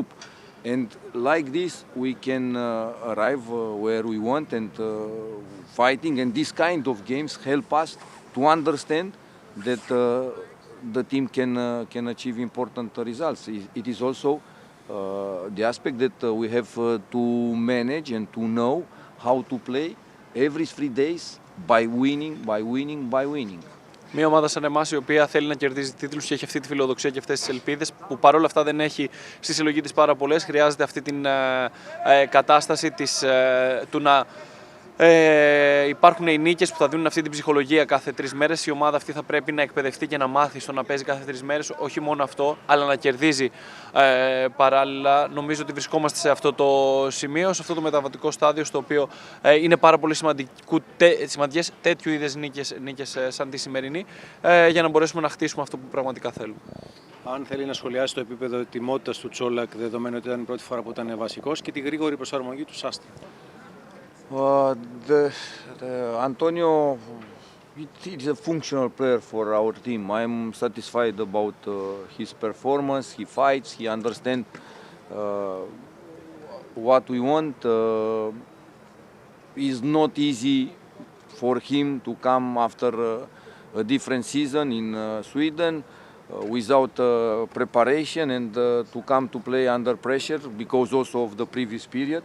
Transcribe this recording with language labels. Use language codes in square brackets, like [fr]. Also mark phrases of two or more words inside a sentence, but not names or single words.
[en] And like this we can arrive where we want and fighting, and this kind of games help us to understand that the team can achieve important results. It is also the aspect that we have to manage and to know how to play every 3 days by winning. [el] Μια ομάδα σαν εμάς η οποία θέλει να κερδίζει τίτλους και έχει αυτή τη φιλοδοξία και αυτές τις ελπίδες, που παρόλα αυτά δεν έχει στη συλλογή της πάρα πολλές, χρειάζεται αυτή την κατάσταση του να Υπάρχουν οι νίκες που θα δίνουν αυτή την ψυχολογία κάθε 3 μέρες. Η ομάδα αυτή θα πρέπει να εκπαιδευτεί και να μάθει στο να παίζει κάθε 3 μέρες. Όχι μόνο αυτό, αλλά να κερδίζει παράλληλα. Νομίζω ότι βρισκόμαστε σε αυτό το σημείο, σε αυτό το μεταβατικό στάδιο, στο οποίο είναι πάρα πολύ σημαντικές τέτοιου είδες νίκες σαν τη σημερινή, για να μπορέσουμε να χτίσουμε αυτό που πραγματικά θέλουμε. Αν θέλει να σχολιάσει το επίπεδο ετοιμότητας του Τσόλακ, δεδομένου ότι ήταν η πρώτη φορά που ήταν βασικός, και τη γρήγορη προσαρμογή του Σάστρε. [en] Antonio is a functional player for our team. I am satisfied about his performance. He fights, he understands what we want. It's not easy for him to come after a different season in Sweden without preparation and to come to play under pressure because also of the previous period.